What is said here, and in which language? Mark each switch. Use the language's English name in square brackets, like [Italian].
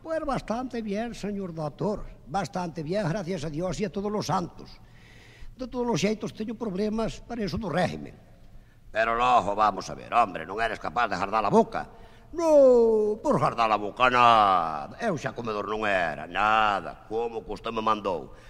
[Spanish] Pues bastante bien, señor doctor. Bastante bien, gracias a Dios e a todos los santos. [Galician] De todos os xeitos teño problemas para eso do régimen. Pero logo, vamos a ver, hombre, non eres capaz de jardar a boca? No, por jardar a boca nada. Eu xa comedor non era, nada, como que usted me mandou.